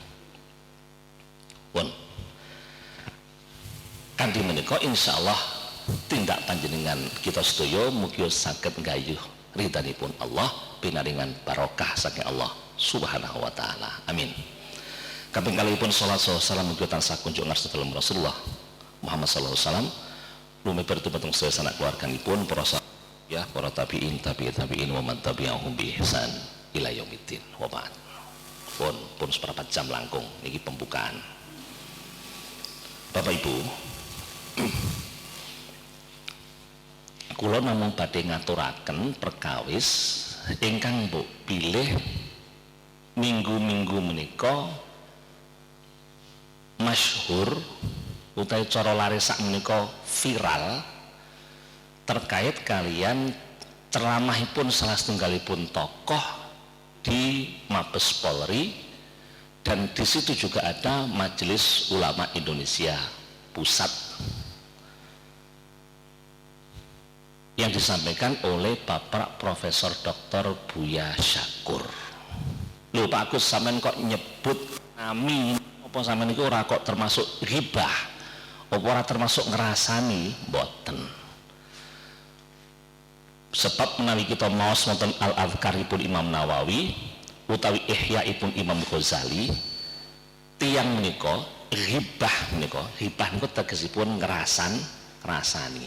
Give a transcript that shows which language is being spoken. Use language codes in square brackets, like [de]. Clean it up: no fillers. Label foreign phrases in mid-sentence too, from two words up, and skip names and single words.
[jv] Pun kanthi menika insyaallah tindak panjenengan kita sedaya mugi saged nggayuh ridhanipun Allah pinaringan barokah saking [ar] الله سبحانه وتعالى. [jv] Amin. Kaping kalihipun salat salam mugi tansah kunjuk ngarsa dalem Rasulullah Muhammad [ar] صلى الله عليه وسلم [jv] lumebar dumateng sedaya sanak keluarganipun para ya para [ar] التابعين ومن تبعهم بإحسان إلى يوم الدين وبعد. [jv] Pun seperempat jam langkung niki pembukaan. Bapak Ibu Kula namung badhe ngaturaken perkawis ingkang mbok pilih minggu-minggu menika masyhur utawi cara laris sak menika viral terkait kalian ceramahipun salah setunggalipun tokoh [id] di Mabes Polri, dan di situ juga ada Majelis Ulama Indonesia Pusat yang disampaikan oleh Bapak Profesor Dr. Buya Syakur. [jv] Lho Pak Agus, sampean kok nyebut nami apa sampean niku ora kok termasuk ghibah? Apa ora termasuk ngrasani? Mboten. Sebab menawi kita maos wonten Al-Adhkaripun Imam Nawawi utawi Ihyaipun Imam Ghazali, tiyang menika ghibah menika tegesipun ngrasani.